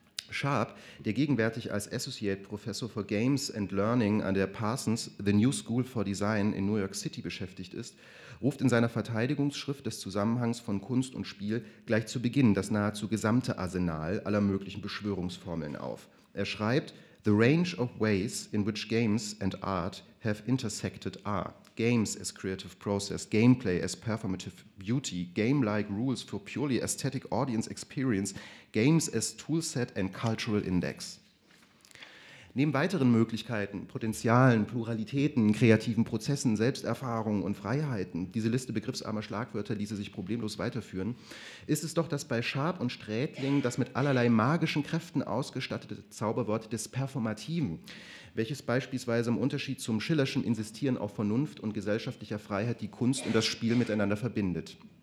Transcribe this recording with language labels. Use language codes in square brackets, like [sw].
[de] Sharp, der gegenwärtig als Associate Professor for Games and Learning an der Parsons The New School for Design in New York City beschäftigt ist, ruft in seiner Verteidigungsschrift des Zusammenhangs von Kunst und Spiel gleich zu Beginn das nahezu gesamte Arsenal aller möglichen Beschwörungsformeln auf. Er schreibt, [en] The range of ways in which games and art have intersected are games as creative process, gameplay as performative beauty, game-like rules for purely aesthetic audience experience, games as toolset and cultural index. [de] Neben weiteren Möglichkeiten, Potenzialen, Pluralitäten, kreativen Prozessen, Selbsterfahrungen und Freiheiten, diese Liste begriffsarmer Schlagwörter ließe sich problemlos weiterführen, ist es doch das bei Schab und Strädling das mit allerlei magischen Kräften ausgestattete Zauberwort des Performativen, welches beispielsweise im Unterschied zum Schillerschen Insistieren auf Vernunft und gesellschaftlicher Freiheit die Kunst und das Spiel miteinander verbindet.